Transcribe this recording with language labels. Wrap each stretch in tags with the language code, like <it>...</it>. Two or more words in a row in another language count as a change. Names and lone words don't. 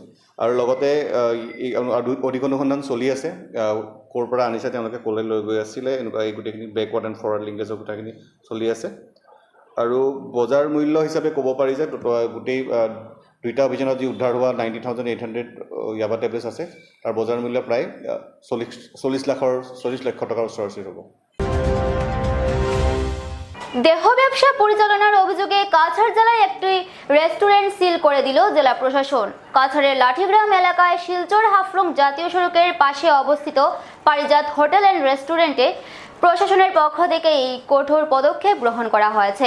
<as>আৰু লগতে অধিক অনুসন্ধান চলি আছে, ক'ৰ পৰা আনিছে তেওঁলোকে ক'লৈ লৈ গৈ আছিলে, এনেকুৱা এই গোটেইখিনি</as> <en>backward and forward linkage</en> <as>কথাখিনি চলি আছে। আৰু বজাৰ মূল্য হিচাপে ক'ব পাৰি যে গোটেই 2টা অভিযানত যি উদ্ধাৰ হোৱা 90,800 ইয়াবা টেবলেটছ আছে তাৰ বজাৰ মূল্য প্ৰায় 40 লাখ টকাৰ ওচৰা-ওচৰি হ'ব।</as> <bn>দেহ ব্যবসা পরিচালনার অভিযোগে কাছাড় জেলায় একটি রেস্টুরেন্ট সিল করে দিল জেলা প্রশাসন। কাছাড়ের লাঠিগ্রাম এলাকায় শিলচর হাফলং জাতীয় সড়কের পাশে অবস্থিত পারিজাত হোটেল অ্যান্ড রেস্টুরেন্টে প্রশাসনের পক্ষ থেকে এই কঠোর পদক্ষেপ গ্রহণ করা হয়েছে।</bn>